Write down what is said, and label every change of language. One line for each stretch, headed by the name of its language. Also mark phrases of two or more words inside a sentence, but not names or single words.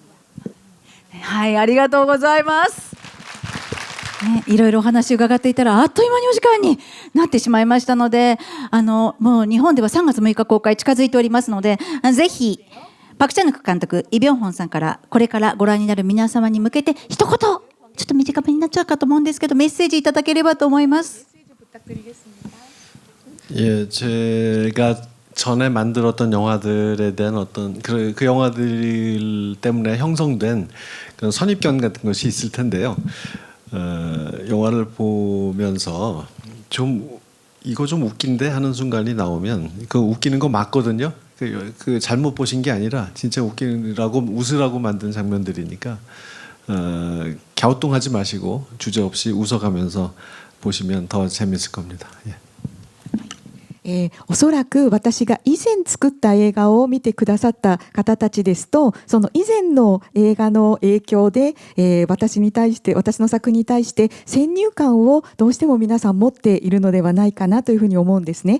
Japanese: はい、ありがとうございます。ね、いろいろお話伺っていたらあっという間にお時間になってしまいましたので、もう日本では3月6日公開近づいておりますので、ぜひパク・チャヌク監督、イ・ビョンホンさんからこれからご覧になる皆様に向けて一言、ちょっと短めになっちゃうかと思うんですけど、メッセージいただければと思います。
Korean: 예, 제가 전에 만들었던 영화들에 대한 어떤 그 영화들 때문에 형성된 그런 선입견 같은 것이 있을 텐데요. 영화를 보면서 좀 이거 좀 웃긴데 하는 순간이 나오면 그 웃기는 거 맞거든요. 그 잘못 보신 게 아니라 진짜 웃기라고 웃으라고 만든 장면들이니까 갸우뚱하지 마시고 주저없이 웃어가면서 보시면 더 재밌을 겁니다. 예.
Japanese: おそらく私が以前作った映画を見てくださった方たちですと、その以前の映画の影響で、私の作品に対して先入観をどうしても皆さん持っているのではないかなというふうに思うんですね。